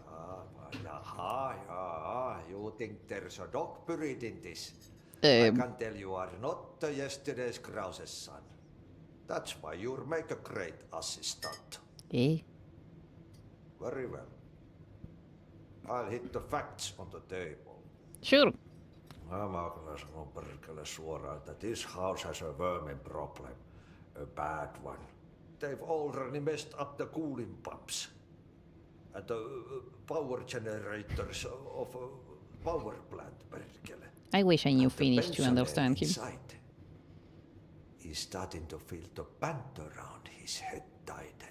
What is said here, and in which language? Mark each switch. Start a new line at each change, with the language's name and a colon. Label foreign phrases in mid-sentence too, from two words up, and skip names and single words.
English: You think there's a dog buried in this? I can tell you are not yesterday's Krause's son. That's why you'll make a great assistant. Eh? Very well. I'll hit the facts on the table. Sure.
Finnish: Mä kyllä sanon perkele suoraan, että
English: this house has a vermin problem. A bad one. They've already messed up the cooling pumps. And the power generators of a power plant, perkele. I wish I knew The Finnish to understand him. inside, he's starting to feel the band around his head tighten.